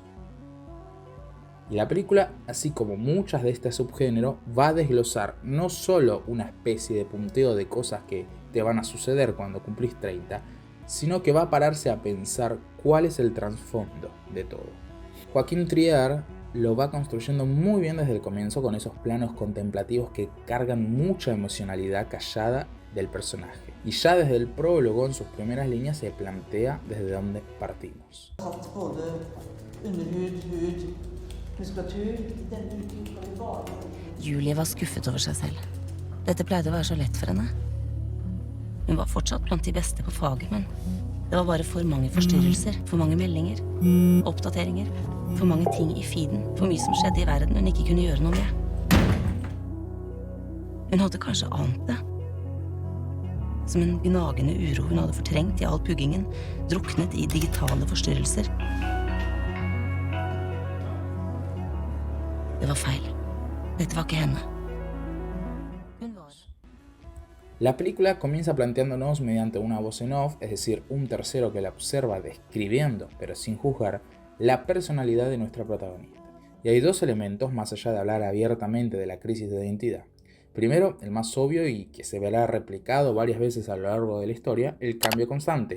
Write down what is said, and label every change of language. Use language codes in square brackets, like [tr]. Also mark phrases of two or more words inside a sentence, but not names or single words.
[es] Y la película, así como muchas de este subgénero, va a desglosar no solo una especie de punteo de cosas que te van a suceder cuando cumplís 30, sino que va a pararse a pensar cuál es el trasfondo de todo. Joaquín Trier lo va construyendo muy bien desde el comienzo con esos planos contemplativos que cargan mucha emocionalidad callada del personaje. Y ya desde el prólogo, en sus primeras líneas, se plantea desde dónde partimos. [no] Julie var skuffet over seg selv. Dette pleide å være så lett for henne. Hun var fortsatt blant de beste på faget, men det var bare for mange forstyrrelser, for mange meldinger, oppdateringer, for mange ting i feeden, for mye som skjedde i verden hun ikke kunne gjøre noe med. Hun hadde kanskje ant det. Som en gnagende uro hun hadde fortrengt i all puggingen, druknet i digitale forstyrrelser. Det var feil. Dette var ikke henne. Hun var... [es] La película comienza planteándonos mediante una voz en off, es decir, un tercero que la observa describiendo, pero sin juzgar, la personalidad de nuestra protagonista. Y hay dos elementos más allá de hablar abiertamente de la crisis de identidad. Primero, el más obvio y que se verá replicado varias veces a lo largo de la historia, el cambio constante.